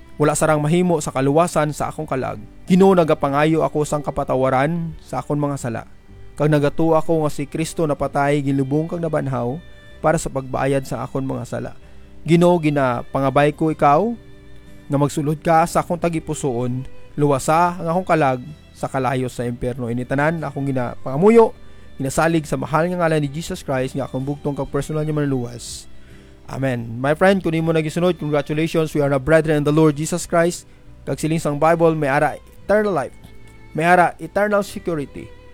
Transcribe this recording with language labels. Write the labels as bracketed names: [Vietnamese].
[Hiligaynon] Wala sarang mahimo sa kaluwasan sa akong kalag. Ginoo, nagapangayo ako sang kapatawaran sa akong mga sala. Kag nagatuo ako nga si Kristo napatay gilubong kag nabanhaw para sa pagbaayad sa akong mga sala. Ginoo, ginapangabay ko ikaw nga magsulod ka sa akong tagipusoon, luwasa ang akong kalag sa kalayo sa impyerno. Initanan akong ginapangamuyo, ginasalig sa mahal nga ngalan ni Jesus Christ nga akong bugtong kag personal nga manluwas. [English] Amen. My friend, [Hiligaynon] kun imo nagisunod, [English] congratulations. We are na brethren in the Lord Jesus Christ. [Hiligaynon] Kag siling sang Bible, may ara [English] eternal life. [Hiligaynon] May ara [English] eternal security.